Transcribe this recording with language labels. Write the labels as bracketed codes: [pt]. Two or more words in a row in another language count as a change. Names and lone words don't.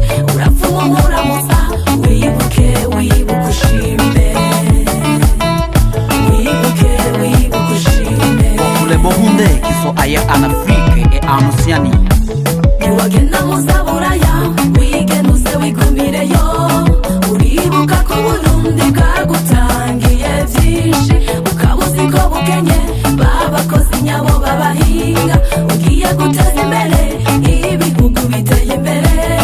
[rn] Urapfa uwo muramutsa wibuke ushime. Wibuke ushime. [fr] Pour les Burundais qui sont ailleurs en Afrique et en Océanie. [rn] Wagenda muzaburaya wigenuze wigumireyo. Uribuka ko Burundi bwagutangiye byinshi. Ukabuzi ko bukenye babakozi nyabo babahinga. Ugiye guteza imbere ibihugu biteye imbere.